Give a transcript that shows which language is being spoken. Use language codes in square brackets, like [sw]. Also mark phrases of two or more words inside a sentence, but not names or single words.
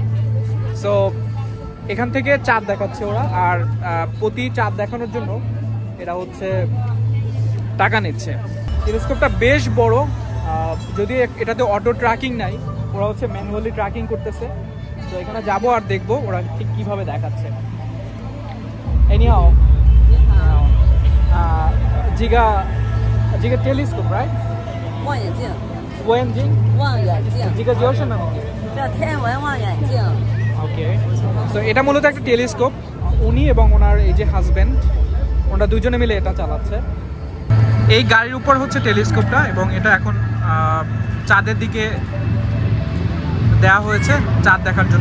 [bn] সো এখান থেকে চাঁদ দেখাচ্ছে ওরা, আর প্রতি চাঁদ দেখানোর জন্য এরা হচ্ছে টাকা নিচ্ছে। টেলিস্কোপটা বেশ বড়, যদি এটাতে অটো ট্র্যাকিং নাই, ওরা হচ্ছে ম্যানুয়ালি ট্র্যাকিং করতেছে। তো এখানে যাবো আর দেখবো ওরা ঠিক কীভাবে দেখাচ্ছে। [zh] এনিহাও 这个 [en] telescope right [zh] 望远镜望远镜这个叫什么叫天文望远镜 [bn] ওকে। সো এটা মূলত একটা টেলিস্কোপ। উনি এবং ওনার এই যে হাজব্যান্ড, ওনারা দুজনে মিলে এটা চালাচ্ছে। এই গাড়ির উপর হচ্ছে টেলিস্কোপটা এবং এটা এখন চাঁদের দিকে দেওয়া হয়েছে চাঁদ দেখার জন্য।